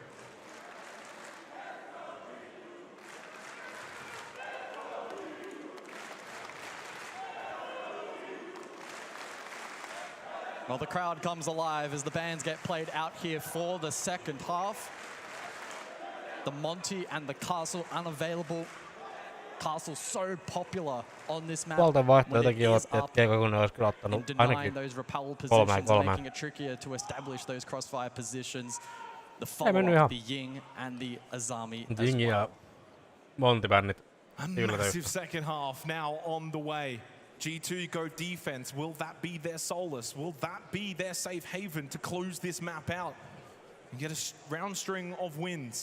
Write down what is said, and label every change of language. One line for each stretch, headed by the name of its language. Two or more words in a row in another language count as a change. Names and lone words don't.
English: Well, the crowd comes alive as the bands get played out here for the second half. The Monty and the Castle unavailable. Castle so popular on this map.
Finnish: Puolten vaihtoehtokin otti, että Keiko kun ne olisi kyllä ottanut ainakin
English: those repel positions, 3-3. making it trickier to establish those crossfire positions. The
Finnish: Ei mennyt
English: follow-up,
Finnish: ihan.
English: the Ying and the Azami as
Finnish: Jingi ja
English: well.
Finnish: Monty-bännit
English: A massive second half now on the way. G2 go defense. Will that be their solace? Will that be their safe haven to close this map out and get a round string of wins?